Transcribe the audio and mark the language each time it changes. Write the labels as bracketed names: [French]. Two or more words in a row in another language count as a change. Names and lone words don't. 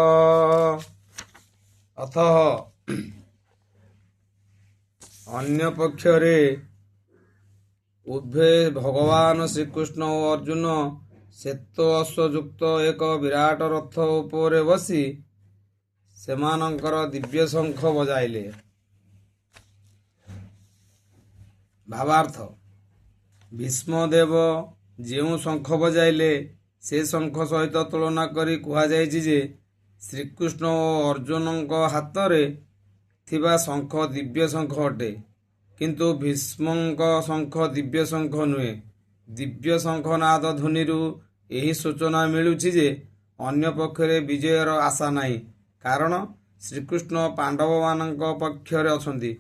[Odia] ଅତଃ ଅନ୍ୟ ପକ୍ଷରେ ଉଭେ ଭଗବାନ ଶ୍ରୀକୃଷ୍ଣ ଓ ଅର୍ଜୁନ ଶ୍ୱେତ ଅଶ୍ୱଯୁକ୍ତ ଏକ ବିରାଟ ରଥ ଉପରେ ବସି ସେମାନଙ୍କର ଦିବ୍ୟ ଶଙ୍ଖ ବଜାଇଲେ। ଭାବାର୍ଥ ଭୀଷ୍ମଦେବ ଯେଉଁ ଶଙ୍ଖ ବଜାଇଲେ ସେ ଶଙ୍ଖ ସହିତ ତୁଳନା କରି କୁହାଯାଇଛି ଯେ ଶ୍ରୀକୃଷ୍ଣ ଓ ଅର୍ଜୁନଙ୍କ ହାତରେ ଥିବା ଶଙ୍ଖ ଦିବ୍ୟ ଶଙ୍ଖ ଅଟେ, କିନ୍ତୁ ଭୀଷ୍ମଙ୍କ ଶଙ୍ଖ ଦିବ୍ୟ ଶଙ୍ଖ ନୁହେଁ। ଦିବ୍ୟ ଶଙ୍ଖନାଦ ଧ୍ୱନିରୁ ଏହି ସୂଚନା ମିଳୁଛି ଯେ ଅନ୍ୟ ପକ୍ଷରେ ବିଜୟର ଆଶା ନାହିଁ, କାରଣ ଶ୍ରୀକୃଷ୍ଣ ପାଣ୍ଡବମାନଙ୍କ ପକ୍ଷରେ ଅଛନ୍ତି।